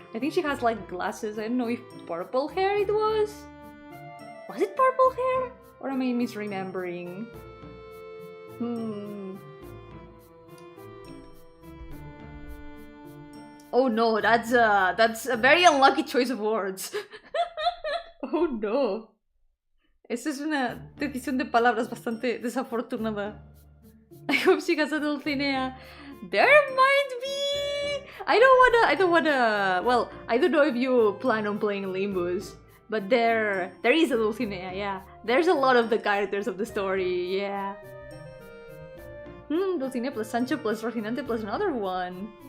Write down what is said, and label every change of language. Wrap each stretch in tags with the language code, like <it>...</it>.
<en>I think she has like glasses. I don't know if purple hair it was? Was it purple hair? Or am I misremembering? Oh no, that's a very unlucky choice of words. Oh no.</en> <es>Esa es una decisión de palabras bastante desafortunada.</es> <en>I hope she has a Dulcinea. There might be. I don't wanna. Well, I don't know if you plan on playing Limbus, but there is a Dulcinea. Yeah, there's a lot of the characters of the story. Yeah. Dulcinea plus Sancho plus Rocinante plus another one.</en>